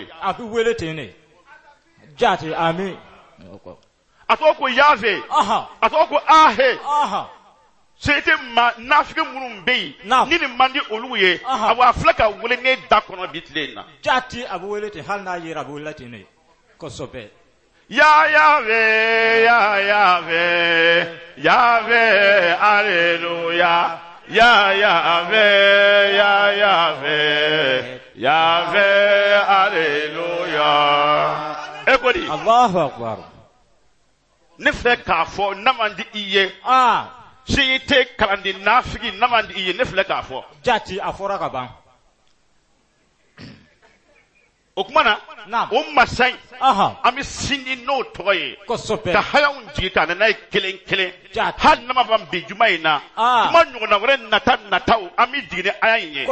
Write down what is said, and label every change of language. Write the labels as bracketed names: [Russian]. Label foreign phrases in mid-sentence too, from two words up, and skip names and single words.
[Bambara] a bɛ wele ten ne jati ami a tɔgɔ ko yawe a tɔgɔ ko ahe siji tɛ maa nafigi minnu bɛ yen ni nin man di olu ye a filɛ ka wele ne da kɔnɔ bi tile in na jati a bɛ wele ten hali n'a yera a bɛ wele ten ne kosɛbɛ ya yawe ya yawe yawe aleluya ya yawe ya yawe yawe aleluya ekodi [Arabic] الله أكبر [Bambara] ne fɛ k'a fɔ n'a man di i ye si tɛ kalandi nafigi n'a man di i ye ne filɛ k'a fɔ jati a fɔra ka ban o kuma na o masa in an bɛ sinji n'o tɔgɔ ye kosɛbɛ ka hayaw jigin ka na n'a ye kelen kelen hali n'a ma ban bi juma in na juma ɲɔgɔnna wɛrɛ nataw an bɛ jigin ni aya in ye